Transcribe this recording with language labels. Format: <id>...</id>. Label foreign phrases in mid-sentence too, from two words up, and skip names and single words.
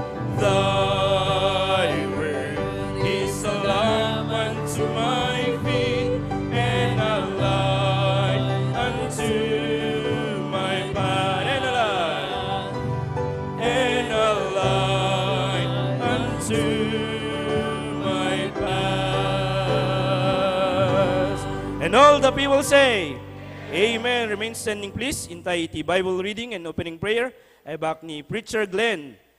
<en>Thy word is a lamp unto my feet and a light unto my path. And a light unto my path. And all the people say, Amen. Remain standing please.</en> <ilo>Intay iti</ilo> <en>Bible reading and opening prayer ay back ni Preacher Glenn.</en>